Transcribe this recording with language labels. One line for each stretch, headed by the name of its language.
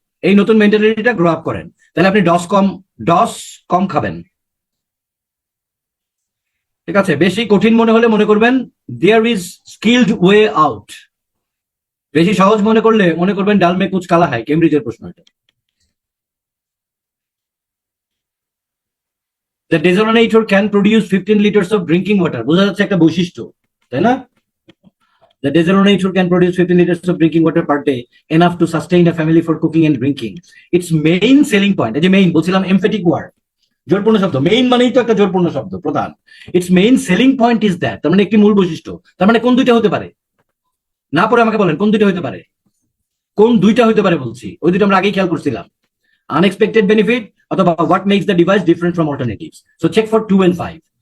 Bangla: এই নতুন মেন্টালিটিটা grow up করেন, তাহলে আপনি ডস কম খাবেন। ঠিক আছে, বেশি কঠিন মনে হলে মনে করবেন
English: There is skilled way out.
Bangla: বেশি সহজ মনে করলে মনে করবেন
Hindi: ডাল মে কুচ কালা হয়,
Bangla: কেমব্রিজের প্রশ্ন এটা।
English: The desalinator can produce 15 liters of drinking water,
Bangla: বোঝা যাচ্ছে একটা বৈশিষ্ট্য, তাই না?
English: The desalinator can produce 15 liters of drinking water per day, enough to sustain a family for cooking and drinking. Its main selling point,
Bangla: এই যে main বলছিলাম,
English: emphatic word,
Bangla: জোরপূর্ণ শব্দ। মেইন মানেই তো একটা জোরপূর্ণ শব্দ, প্রধান।
English: it's main selling point is that,
Bangla: তার মানে একটি মূল বৈশিষ্ট্য। তার মানে কোন দুইটা হতে পারে? না পরে আমাকে বলেন কোন দুইটা হতে পারে, কোন দুইটা হতে পারে বলছি। ওই দুটো আমরা আগেই খেয়াল করছিলাম, আনএক্সপেক্টেড বেনিফিট অথবা
English: What makes the device different from alternatives. So check for 2 and 5।